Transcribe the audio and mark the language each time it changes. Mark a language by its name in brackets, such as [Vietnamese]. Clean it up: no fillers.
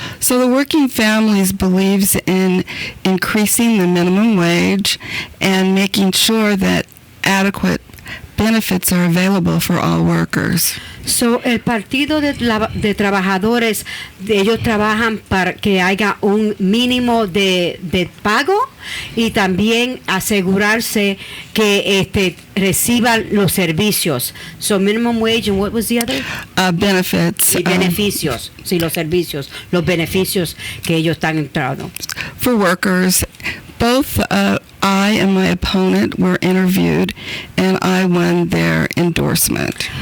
[English] So the Working Families believes in increasing the minimum wage and making sure that adequate benefits are available for all workers. [Spanish] So el Partido de Trabajadores, ellos trabajan para que haya un mínimo de pago y también asegurarse que reciban los servicios. [English] So minimum wage, and what was the other? Benefits. [Spanish] Y beneficios, sí, los servicios, los beneficios que ellos están entrando. [English] For workers, both I and my opponent were interviewed, and I won their endorsement.